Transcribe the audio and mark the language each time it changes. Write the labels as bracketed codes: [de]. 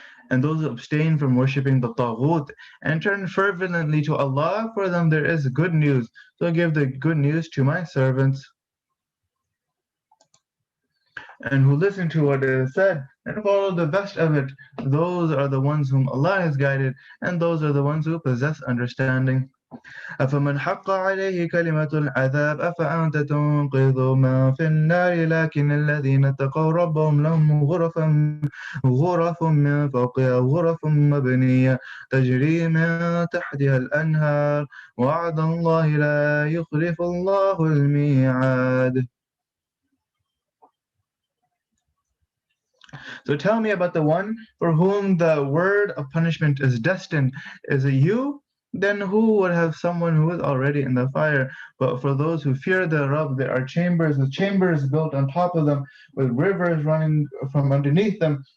[en] And those who abstain from worshipping the Taghut and turn fervently to Allah, for them there is good news. So give the good news to my servants, and who listen to what is said and follow the best of it. Those are the ones whom Allah has guided, and those are the ones who possess understanding. [ar] أفمن حق عليه كلمة العذاب أفأنت تنقذ من في النار لكن الذين اتقوا ربهم لهم غرف من فوقها غرف مبنية تجري من تحتها الأنهار وعد الله لا يخلف الله الميعاد. [en] So tell me about the one for whom the word of punishment is destined. Is it you? Then who would have someone who is already in the fire? But for those who fear the Rabb, there are chambers with chambers built on top of them, with rivers running from underneath them.